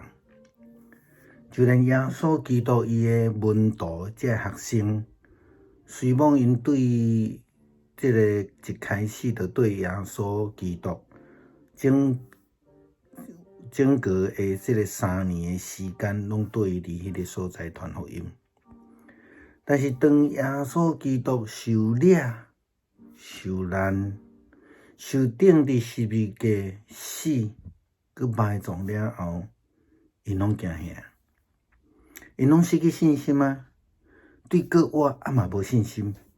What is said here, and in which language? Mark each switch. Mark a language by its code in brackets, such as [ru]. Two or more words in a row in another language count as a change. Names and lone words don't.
[nan] 就连耶稣基督伊的门徒这学生，虽望因对这个一开始就对耶稣基督整个的这个3年的时间，拢对伊伫迄个所在传福音。但是当耶稣基督受掠、受难、受钉伫十字架死，佮埋葬了后，因拢惊吓。因拢失去信心啊，对我嘛无信心。